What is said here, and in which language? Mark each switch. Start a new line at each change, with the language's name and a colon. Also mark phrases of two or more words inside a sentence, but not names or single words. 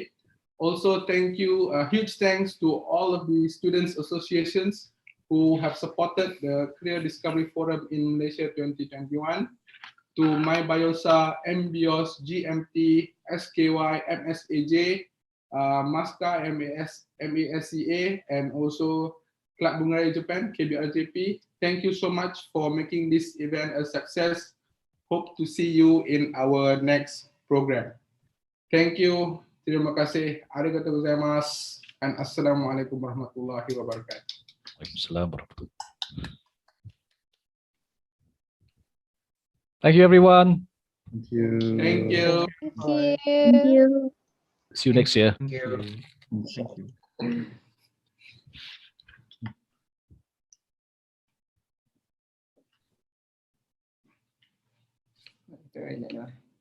English: Also, thank you, huge thanks to all of the students' associations who have supported the Career Discovery Forum in Malaysia 2021, to MyBiosa, MBIOS, GMT, SKY, MSAJ, MASCA, MASCA, and also Club Bungaraya Japan, KBRJP. Thank you so much for making this event a success. Hope to see you in our next program. Thank you.
Malay: Terima kasih.
Japanese: ありがとう ございます.
Arabic: And السلام عليكم ورحمة الله وبركاته.
English: Thank you, everyone. Thank you. Thank you. Thank you. See you next year. Thank you. Thank you. Okay.